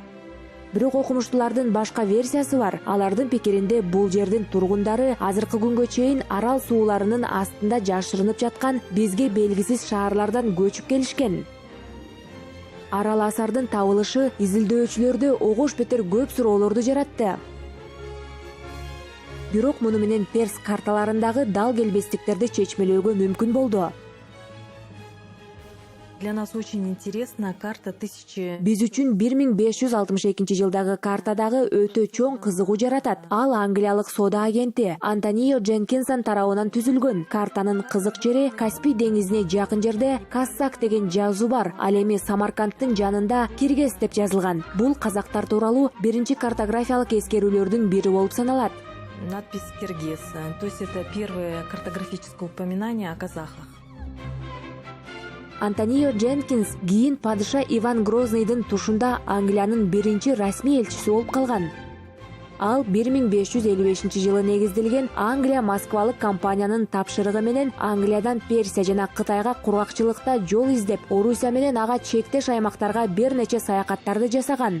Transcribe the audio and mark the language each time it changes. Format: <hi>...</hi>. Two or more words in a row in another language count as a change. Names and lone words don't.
<ky>Бирок окумуштуулардын башка версиясы бар. Алардын пикиринде бул жердин тургундары азыркы күнгө чейин Арал сууларынын астында жашырынып жаткан бизге белгисиз шаарлардан көчүп келишкен. Арал Асардын табылышы изилдөөчүлөрдө огош бетер көп суроолорду жаратты. Бирок муну менен Перс карталарындагы дал келбестиктерди чечмелөөгө мүмкүн болду.</ky> <ru>Для нас очень интересна карта 1000...</ru> <ky>Биз үчүн 1562 жылдагы картадагы өтө чоң кызыгуу жаратат. Ал англиялык соода агенти Антонио Дженкинсон тарабынан түзүлгөн. Картанын кызык жери Каспий деңизине жакын жерде Кассак деген жазуу бар. Ал эми Самаркандтын жанында Киргес деп жазылган. Бул казактар тууралуу биринчи картографиялык эскерүүлөрдүн бири болуп саналат.</ky> <ru>Надпись Киргиз. То есть это первое картографическое упоминание о казахах.</ru> <ky>Антонио Дженкинс кийин падыша Иван Грозныйдын тушунда Англиянын биринчи расмий элчиси болуп калган. Ал 1555 жылы негизделген Англия Москвалык компаниянын тапшырыгы менен Англиядан Персия жана Кытайга кургакчылыкта жол издеп, Орусия менен ага чектеш аймактарга бир нече саякаттарды жасаган.</ky>